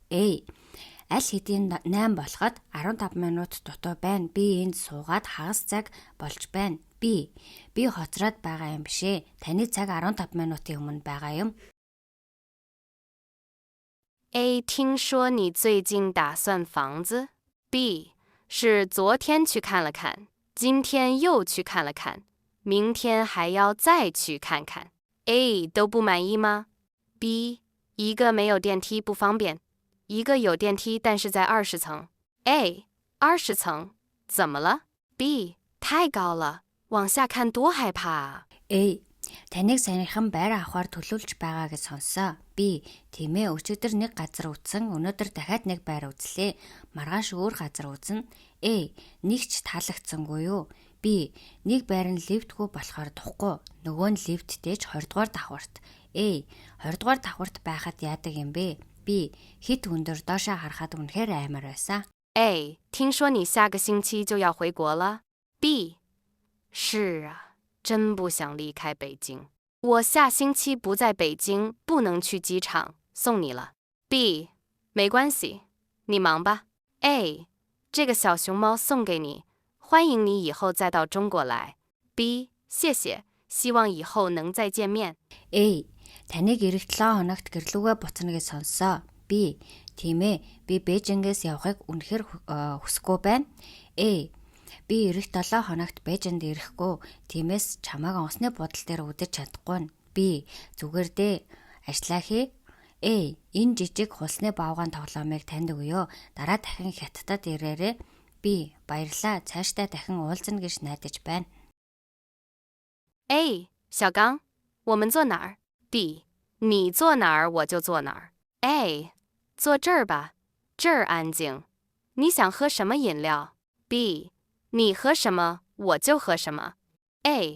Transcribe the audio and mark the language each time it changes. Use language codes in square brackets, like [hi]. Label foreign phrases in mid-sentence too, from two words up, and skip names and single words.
[mn] A. Аль хэдийн 8 болоход 15 минут дутуу байна. Би энд суугаад хагас цаг болж байна. B. Би хоцроод байгаа юм бишээ. Таны цаг 15 минутын өмнө байгаа юм. A. [zh] 听说你最近打算房子。B. 是昨天去看了看，今天又去看了看，明天还要再去看看。A. 都不满意吗？ B. 一个没有电梯不方便，一个有电梯但是在20层。A. 20层，怎么了？ B. 太高了，往下看多害怕啊。 [mn] A. Таныг санийхан байр авахар төлөвлөж байгаа гэж сонссоо. B. Тийм ээ, өчигдөр нэг газар үзсэн, өнөөдөр дахиад нэг байр үзлээ. Маргааш өөр газар үзнэ. A. Нэг ч таалагдсангүй юу? B. Нэг байр нь лифтгүй болохоор тухгүй. Нөгөө нь лифттэй ч 20 дугаар давхарт. A. 20 дугаар давхарт байхад яадаг юм бэ? B. Хит өндөр доошоо харахад үнэхээр аймар байсан. [zh] A. 听说你下个星期就要回国了。B. 是啊。真不想离开北京，我下星期不在北京，不能去机场，送你了。B. 没关系，你忙吧。A. 这个小熊猫送给你，欢迎你以后再到中国来。B. 谢谢，希望以后能再见面。 [mn] A. Таныг эх 7 хоногт гэрлүүгээ буцна гэж сонссоо. B. Тийм ээ, би Бээжингээс явахыг үнэхээр хүсэхгүй байна. A. Би эх 7 хоногт Бээжинд ирэхгүй. Тиймээс чамайг онцны бодол дээр үдэж чадахгүй. B. Зүгээр дээ. Ажиллаа хий. A. Энэ жижиг хулсны баавгаан тоглоомыг танд өгье. Дараа дахин Хятадд ирээрэй. B. Баярлалаа. Цаашдаа дахин уулзна гэж найдаж байна. [zh] A. 小刚，我们坐哪儿？ B. 你坐哪儿我就坐哪儿。 A. 坐这儿吧，这儿安静。你想喝什么饮料？ B. 你喝什么我就喝什么。 A.